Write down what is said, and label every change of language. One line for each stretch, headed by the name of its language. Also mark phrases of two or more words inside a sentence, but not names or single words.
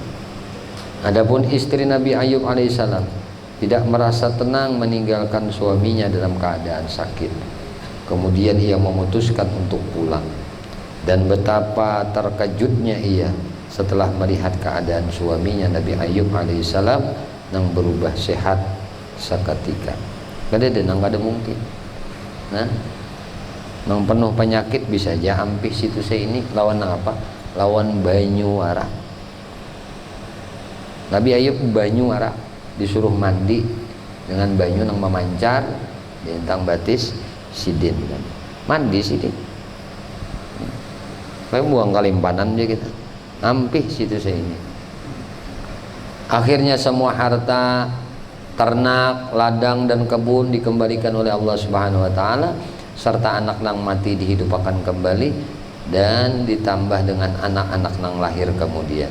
Indonesian: Adapun istri Nabi Ayub alaihissalam tidak merasa tenang meninggalkan suaminya dalam keadaan sakit. Kemudian ia memutuskan untuk pulang, dan betapa terkejutnya ia setelah melihat keadaan suaminya Nabi Ayub alaihissalam yang berubah sehat seketika.
Banjar: Kada ada mungkin. Nah, nang penuh penyakit bisa aja ampih situ saya ini lawan apa? Lawan banyu ara. Nabi Ayub banyu ara disuruh mandi dengan banyu nang memancar bintang batis sidin kan. Mandi sidin. Kayak buang kalimpanan aja kita. Ampih situ saya ini.
Indonesian: Akhirnya semua harta, ternak, ladang dan kebun dikembalikan oleh Allah Subhanahu wa taala, serta anak nang mati dihidupkan kembali dan ditambah dengan anak-anak nang lahir kemudian.